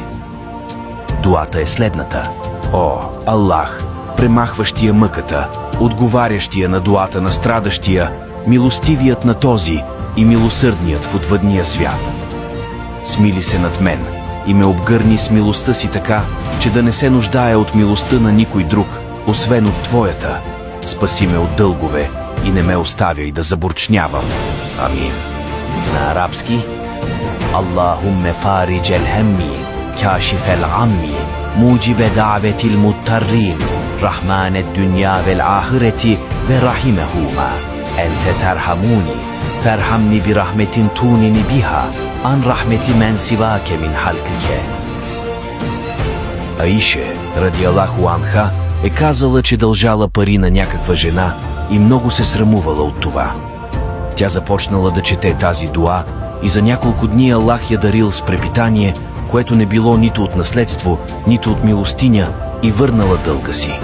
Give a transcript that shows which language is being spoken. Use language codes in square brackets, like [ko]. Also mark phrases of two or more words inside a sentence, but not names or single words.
[bg] Дуата е следната: О, Аллах, премахващия мъката, отговарящия на дуата на страдащия, милостивият на този и милосърдният в отвъдния свят. Смили се над мен и ме обгърни с милостта си така, че да не се нуждая от милостта на никой друг, освен от Твоята. Спаси ме от дългове и не ме оставяй да забурчнявам. Амин. На арабски: [ar] اللهم فارج الهم، كاشف الغم، مجيب دعوة المضطرين، رحمن الدنيا والآخرة ورحيمهما، أنت ترحمني، فارحمني برحمة تغنيني بها عن رحمة من سواك من خلقك. عائشة رضي الله عنها, [bg] е казала, че дължала пари на някаква жена и много се срамувала от това. Тя започнала да чете тази дуа и за няколко дни Аллах я дарил с препитание, което не било нито от наследство, нито от милостиня, и върнала дълга си.